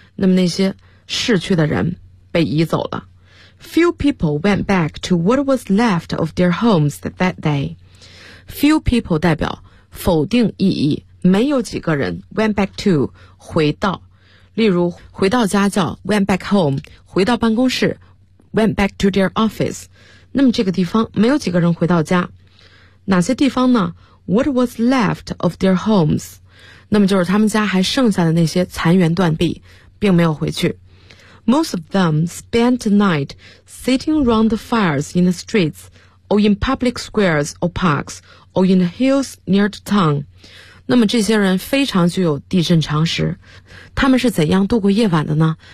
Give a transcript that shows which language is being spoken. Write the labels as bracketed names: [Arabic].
[Chinese] 那么那些逝去的人被移走了。 [English] Few people went back to what was left of their homes that day. Few people [Chinese] 代表否定意义，没有几个人 [English] went back to [Chinese] 回到，例如回到家教 [English] went back home [Chinese] 回到办公室 [English] went back to their office. [Chinese] 那么这个地方没有几个人回到家，哪些地方呢？ [English] What was left of their homes? [Chinese] 那么就是他们家还剩下的那些残垣断壁，并没有回去。 [English] Most of them spent the night sitting round the fires in the streets, or in public squares or parks, or in the hills near the town. [Chinese] 那么这些人非常具有地震常识，他们是怎样度过夜晚的呢？